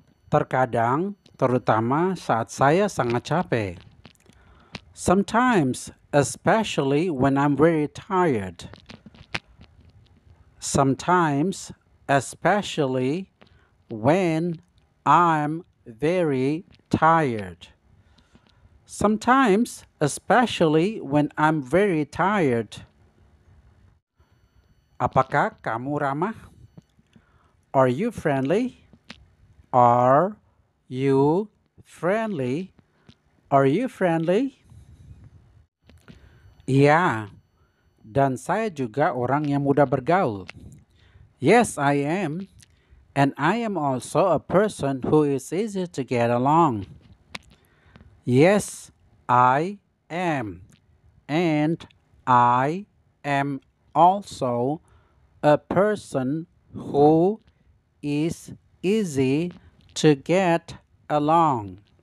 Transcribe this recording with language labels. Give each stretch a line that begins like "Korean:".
Indonesian: Terkadang, terutama saat saya sangat capek.
English: Sometimes, especially when I'm very tired. Sometimes, especially when I'm very tired. Sometimes, especially when I'm very tired.
Indonesian: Apakah kamu ramah?
English: Are you friendly? Are you friendly? Are you friendly?
Indonesian: Iya, dan saya juga orang yang mudah bergaul.
English: Yes, I am. And I am also a person who is easy to get along. Yes, I am. And I am also a person who is easy to get along.